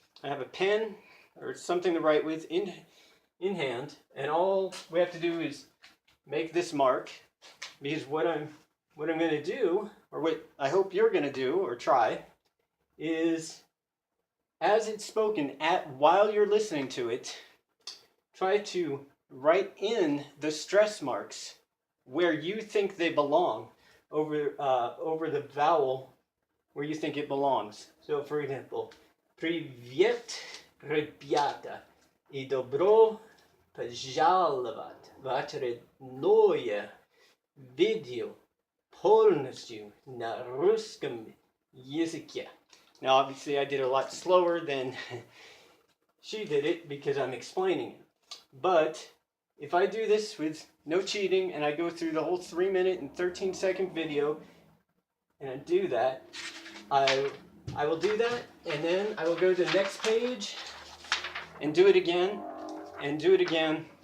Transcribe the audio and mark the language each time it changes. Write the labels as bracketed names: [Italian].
[English] I have a pen or something to write with in hand, and all we have to do is make this mark, because what I'm going to do, or what I hope you're going to do or try, is as it's spoken while you're listening to it, try to write in the stress marks where you think they belong over the vowel where you think it belongs. So, for example, [Russian] Привет, ребята, и добро пожаловать в очередное видео полностью на русском языке. [English] Now, obviously, I did it a lot slower than she did it because I'm explaining it. But if I do this with no cheating and I go through the whole 3-minute and 13-second video and I do that, I will do that, and then I will go to the next page and do it again and do it again